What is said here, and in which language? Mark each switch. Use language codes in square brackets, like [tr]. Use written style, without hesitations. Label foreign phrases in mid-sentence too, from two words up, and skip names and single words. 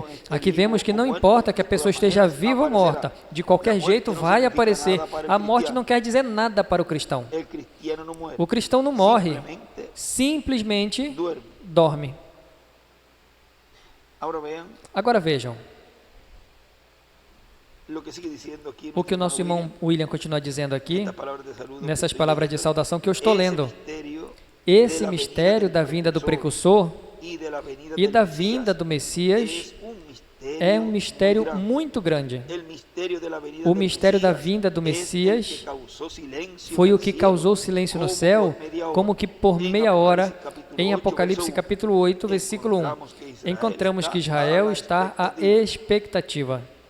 [pt] Aqui vemos que não importa que a pessoa esteja viva ou morta, de qualquer jeito vai aparecer. A morte não quer dizer nada para o cristão. O cristão não morre, simplesmente dorme. Agora vejam, [es] lo que sigue diciendo aquí [pt] O que o [es] nuestro [pt] nosso [es] hermano [pt] irmão William continua dizendo aqui, [es] esta palabra de saludo que [pt] nessas [es] estoy [pt] palavras de [es] leyendo, [pt] saudação que eu estou [es] ese [pt] lendo. [es] misterio [pt] Esse [es] de la [pt] mistério [es] venida [pt] da [es] del [pt] vinda do [es] precursor [pt] precursor [es] y de la venida [pt] e [es] del [pt] da [es] Mesías [pt] vinda do Messias é um mistério muito grande. O mistério da vinda do Messias foi o que causou silêncio no céu, como que por meia hora, em Apocalipse capítulo 8, versículo 1, encontramos que Israel está à expectativa.